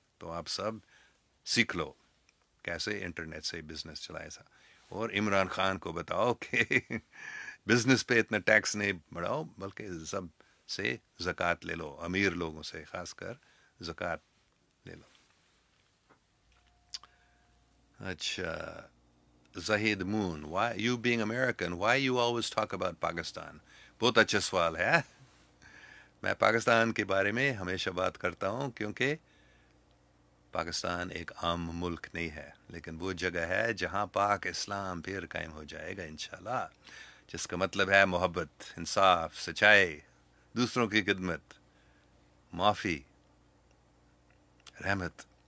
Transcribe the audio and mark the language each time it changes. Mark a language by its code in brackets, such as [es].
[ur] تو آپ سب سیکھ لو کیسے انٹرنیٹ سے بزنس چلائے سا. اور عمران خان کو بتاؤ کہ بزنس پہ اتنا ٹیکس نہیں بڑھاؤ، بلکہ سب سے زکوٰۃ لے لو، امیر لوگوں سے خاص کر زکوٰۃ لے لو. اچھا [en] Zahid Moon: why you being American, why you always talk about Pakistan? [ur] بہت اچھا سوال ہے. میں پاکستان کے بارے میں ہمیشہ بات کرتا ہوں کیونکہ پاکستان ایک عام ملک نہیں ہے، لیکن وہ جگہ ہے جہاں پاک اسلام پھر قائم ہو جائے گا انشاءاللہ، جس کا مطلب ہے محبت، انصاف، سچائی، دوسروں کی خدمت، معافی، رحمت.